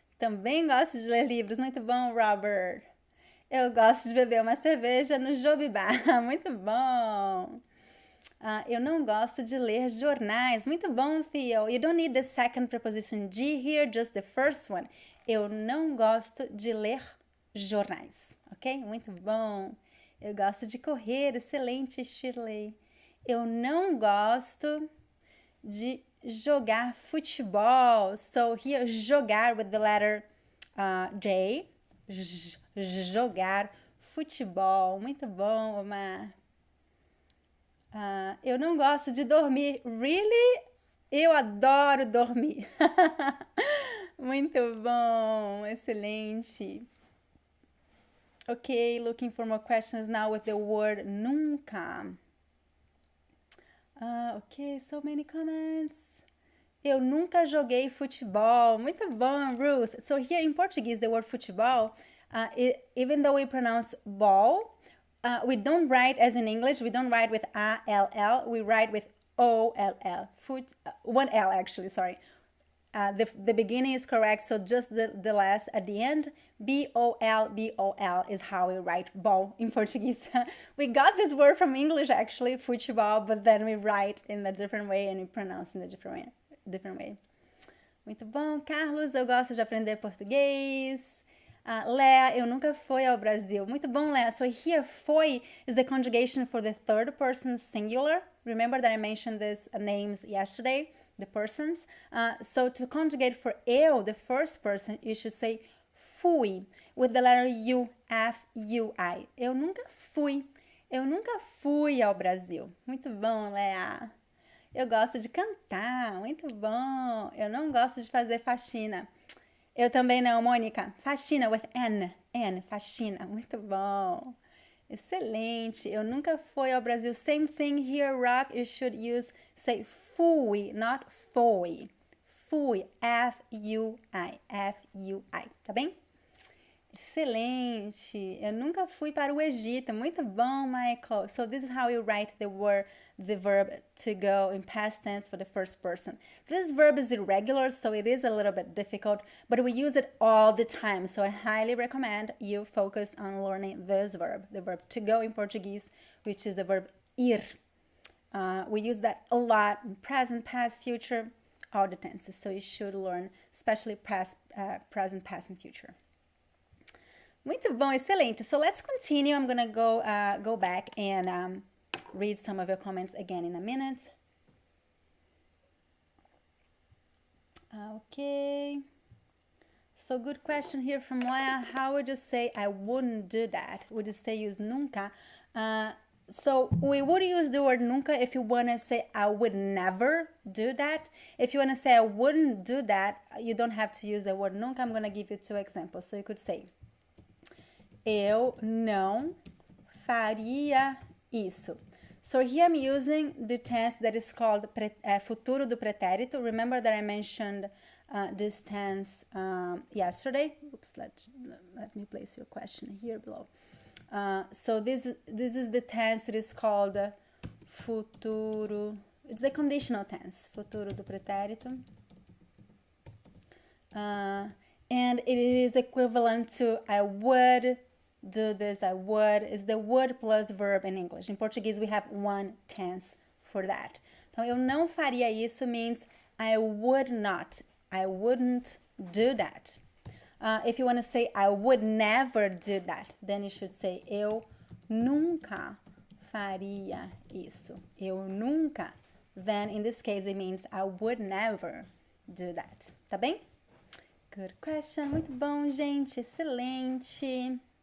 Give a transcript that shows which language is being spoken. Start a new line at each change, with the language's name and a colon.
Portuguese: Também gosto de ler livros. Muito bom, Robert. Eu gosto de beber uma cerveja no Jobibá. Muito bom. Eu não gosto de ler jornais. Muito bom, Theo.
English: You don't need the second preposition de here, just the first one.
Portuguese: Eu não gosto de ler jornais, ok? Muito bom. Eu gosto de correr. Excelente, Shirley. Eu não gosto de jogar futebol.
English: So here, jogar with the letter J.
Portuguese: Jogar futebol. Muito bom, Omar. Eu não gosto de dormir.
English: Really?
Portuguese: Eu adoro dormir. Muito bom. Excelente.
English: Okay, looking for more questions now with the word nunca. Okay, so many comments.
Portuguese: Eu nunca joguei futebol. Muito bom, Ruth.
English: So here in Portuguese, the word futebol, even though we pronounce ball, we don't write as in English. We don't write with A-L-L. We write with O-L-L. One L, actually, sorry. The beginning is correct, so just the last at the end, B-O-L, B-O-L is how we write ball in Portuguese. We got this word from English, actually, futebol, but then we write in a different way and we pronounce in a different way.
Portuguese: Muito bom. Carlos, eu gosto de aprender português. Lea, eu nunca fui ao Brasil. Muito bom, Lea.
English: So here, foi is the conjugation for the third person singular. Remember that I mentioned these names yesterday, the persons. So to conjugate for eu, the first person, you should say fui, with the letter U, F-U-I.
Portuguese: Eu nunca fui. Eu nunca fui ao Brasil. Muito bom, Lea. Eu gosto de cantar. Muito bom. Eu não gosto de fazer faxina. Eu também não, Mônica. Faxina with N. N, faxina. Muito bom. Excelente. Eu nunca fui ao Brasil.
English: Same thing here, Rock. You should say fui, not foi.
Portuguese: Fui. F-U-I. F-U-I. Tá bem? Excelente. Eu nunca fui para o Egito. Muito bom, Michael.
English: So this is how you write the verb to go in past tense for the first person. This verb is irregular, so it is a little bit difficult, but we use it all the time. So I highly recommend you focus on learning this verb, the verb to go in Portuguese, which is the verb ir. We use that a lot in present, past, future, all the tenses. So you should learn, especially present, past, and future.
Portuguese: Muito bom, excelente.
English: So let's continue. I'm gonna go back and read some of your comments again in a minute. Okay. So good question here from Leah. How would you say I wouldn't do that? Would you say use nunca? So we would use the word nunca if you want to say I would never do that. If you want to say I wouldn't do that, you don't have to use the word nunca. I'm going to give you 2 examples. So you could say
Portuguese: eu não faria isso.
English: So here I'm using the tense that is called futuro do pretérito. Remember that I mentioned this tense yesterday. Oops, let me place your question here below. So this is the tense that is called futuro. It's the conditional tense, futuro do pretérito. And it is equivalent to I would do this, I would. Is the would plus verb in English. In Portuguese, we have one tense for that.
Portuguese: Então, eu não faria isso
English: means I would not. I wouldn't do that. If you want to say I would never do that, then you should say
Portuguese: eu nunca faria isso. Eu nunca.
English: Then in this case, it means I would never do that.
Portuguese: Tá bem?
English: Good question.
Portuguese: Muito bom, gente. Excelente.